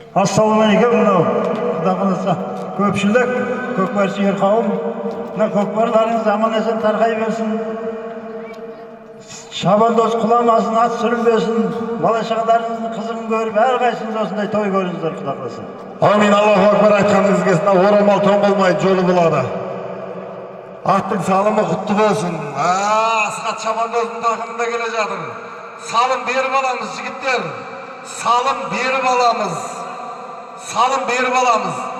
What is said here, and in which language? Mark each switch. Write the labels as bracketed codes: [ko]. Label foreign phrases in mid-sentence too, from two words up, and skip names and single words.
[kk] Assalamualaikum mынау Құда қаласа көпшілік, көкпаршылар қауым, мына көкпарларыңыз аман-есен тарқай берсін. Шабандоз құламасын, ат сүрінбесін. Бала-шағаларыңыздың қызығын көріп, әрқайсыңыз осындай той көріңіздер, Құда қаласа. Амин, [ar] الله أكبر [kk] айтқаныңыз келсін. Орамал тон болмайды, жолы болады. Аттың салымы құтты болсын. Асқат Шабандоздың тақымында келе жатыр. Салым беріп аламыз, жігіттер. Салым беріп аламыз. Салым беріп аламыз.